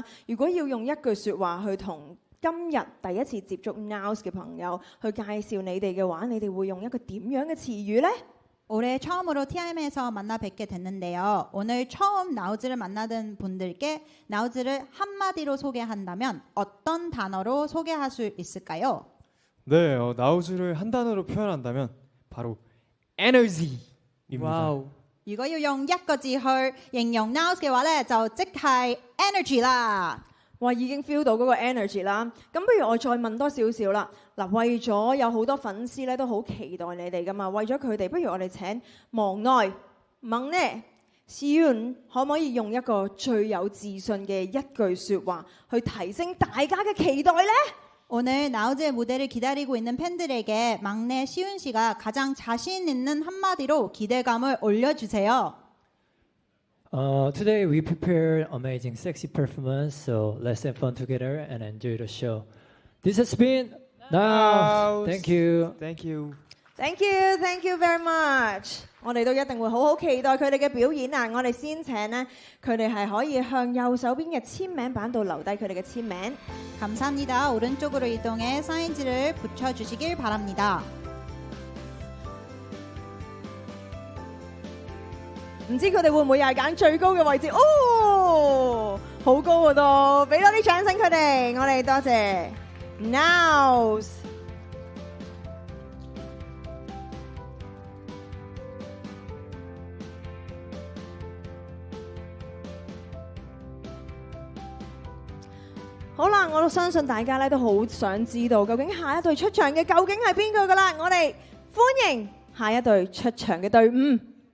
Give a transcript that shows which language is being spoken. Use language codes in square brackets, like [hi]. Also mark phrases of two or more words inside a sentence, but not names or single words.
[yue] 如果要用一句説話去同今日第一次接觸 Naus 嘅朋友去介紹你哋嘅話，你哋會用一個點樣嘅詞語呢？ [ko] 올해 처음으로 TIM에서 만나 뵙게 됐는데요. 오늘 처음 나우즈를 만나던 분들께 나우즈를 한마디로 소개한다면 어떤 단어로 소개할 수 있을까요? 네, 나우즈를 한 단어로 표현한다면 바로 에너지입니다. 와우. [yue] 如果要用一個字去形容 Naus 嘅話咧，就即係 energy 啦。哇，已經 feel 到嗰個 energy 啦。咁不如我再問多少少啦。嗱，為咗有好多粉絲咧都好期待你哋噶嘛，為咗佢哋，不如我哋請忙內猛呢시윤可唔可以用一個最有自信嘅一句説話去提升大家嘅期待呢？ [ko] 오늘 나우즈의 무대를 기다리고 있는 팬들에게 막내 시윤 씨가 가장 자신 있는 한마디로 기대감을 올려주세요. [en] Today we prepared amazing sexy performance, so let's have fun together and enjoy the show. This has been Naus. Thank you. Thank you. Thank you, thank you very much。 [yue] 我哋都一定會好好期待佢哋嘅表演啊！我哋先請呢，佢哋係可以向右手邊嘅簽名板度留低佢哋嘅簽名。 [ko] 감사합니다. 오른쪽으로 이동해 사인지를 붙여주시길 바랍니다. [yue] 唔知佢哋會唔會又係揀最高嘅位置？哦，好高啊都！俾多啲掌聲佢哋，我哋多謝 Naus。好啦，我都相信大家咧都好想知道，究竟下一隊出場嘅究竟係邊個㗎啦？我哋歡迎下一隊出場嘅隊伍。